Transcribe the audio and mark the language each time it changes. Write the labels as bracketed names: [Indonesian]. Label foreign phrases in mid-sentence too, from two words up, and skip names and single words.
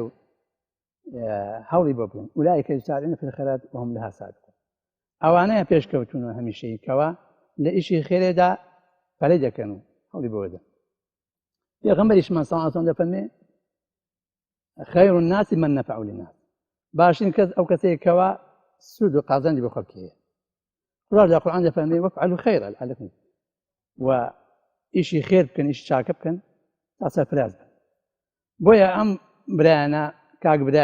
[Central Kurdish] و هەوڵی بۆ بکەن [Arabic] ئولایکە یوسارعون فی الخەیرات وهم لەها سابقون [Central Kurdish] ئەوانەیە پێشکەوتونە هەمیشەیی کەوا لە ئیشی خێرێدا پەلەی دەکەن و هەوڵی بۆ بدەن پێغەمبەریشمان [Arabic] صلی الله علیه و [Central Kurdish] سلم دەفەرمێ [Arabic] خەیر الناس من نفع للناس [Central Kurdish] باشترین کەس ئەو کەسەیە کەوا سود و قازانجی بۆ خەڵکی هەیە خوا لە قورئان دەفەرمێ [Arabic] وەفعلوا خەیرا لعلکم [Central Kurdish] و ئیشی خێر بکەن ئیشی چاکە بکەن تا سەرفراز بن بۆیە ئەم برایانە کاک